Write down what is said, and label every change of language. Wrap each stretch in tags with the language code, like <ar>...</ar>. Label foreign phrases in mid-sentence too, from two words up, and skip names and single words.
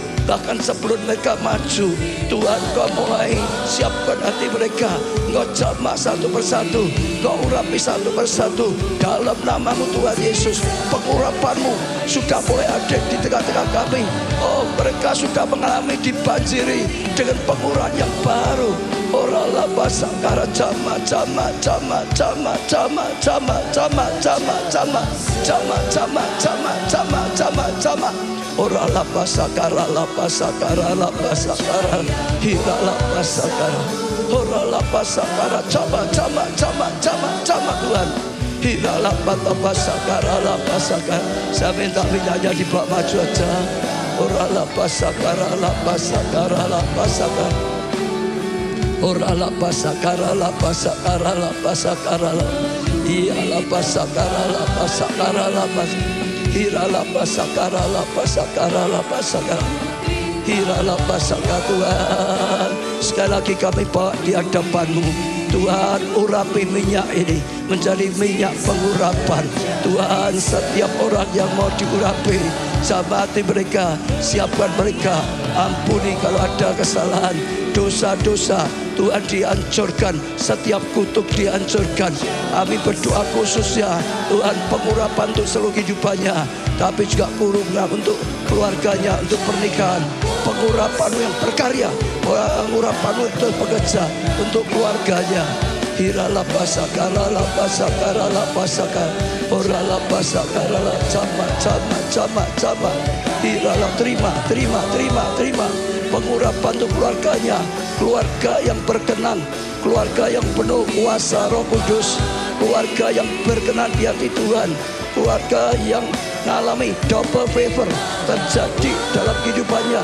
<id>Bahkan sebelum mereka maju, Tuhan, Kau mulai siapkan hati mereka. Engkau jamah satu persatu, Kau urapi satu persatu. Dalam nama-Mu Tuhan Yesus, pengurapan-Mu sudah mulai ada di tengah-tengah kami. Oh, mereka sudah mengalami dibanjiri dengan pengurapan yang baru. Orala basakara jama jama jama jama jama jama jama jama jama jama jama jama jama jama jama. Orala basakara la basakara la basakara hira la basakara. Orala basakara jama jama jama jama jama Tuhan. Hira la basakara la basakara. Saya minta minyaknya dibawa maju aja. Orala basakara la basakara la basakara. Ora la pasakara la pasakara la pasakara la iya la pasakara la pasakara la pas hira la pasakara la pasakara la pasakara hira la pasakara. Tuhan, sekali lagi kami bawa di hadapan-Mu Tuhan. Urapi minyak ini menjadi minyak pengurapan Tuhan. Setiap orang yang mau diurapi, sabati mereka, siapkan mereka, ampuni kalau ada kesalahan, dosa-dosa Tuhan dihancurkan, setiap kutuk dihancurkan. Kami berdoa khususnya Tuhan, pengurapan untuk seluruh kehidupannya, tapi juga pengurapan untuk keluarganya, untuk pernikahan. Pengurapan yang berkarya, pengurapan untuk bekerja, untuk keluarganya. Hira la pasakara la pasakara la pasakara. Ora la pasakara la jama jama jama jama. Hira la terima. Pengurapan untuk keluarganya. Keluarga yang berkenan, keluarga yang penuh kuasa Roh Kudus, keluarga yang berkenan di hati Tuhan, keluarga yang mengalami</id> <en>double favor</en> <id>terjadi dalam kehidupannya.</id>